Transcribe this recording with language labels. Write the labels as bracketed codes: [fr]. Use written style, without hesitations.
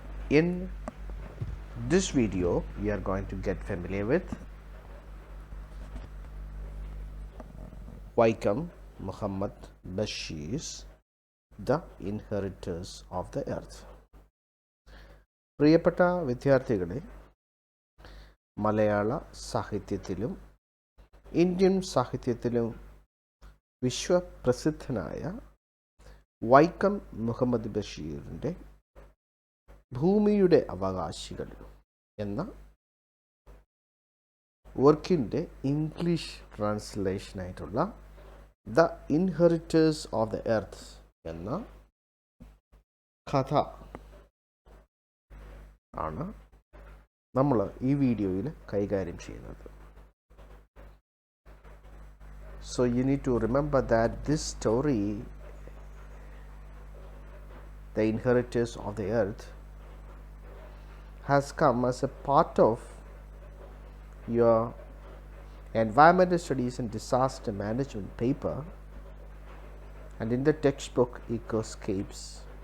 [en] In this video, we are going to get familiar with Vaikom Mohammed Basheer's The Inheritors of the Earth. [ml] പ്രിയപ്പെട്ട വിദ്യാർത്ഥികളെ, മലയാള സാഹിത്യത്തിലും Indian സാഹിത്യത്തിലും വിശ്വപ്രസിദ്ധനായ വൈക്കം മുഹമ്മദ് ബഷീറിൻ്റെ ഭൂമിയുടെ അവകാശികൾ എന്ന വർക്കിൻ്റെ English ട്രാൻസ്ലേഷനായിട്ടുള്ള the inheritors of the earth എന്ന കഥ ആണ് നമ്മൾ ഈ വീഡിയോയിൽ കൈകാര്യം ചെയ്യുന്നത്. [en] So you need to remember that this story, The Inheritors of the Earth, has come as a part of your Environmental Studies and Disaster Management paper and in the textbook Ecoscapes.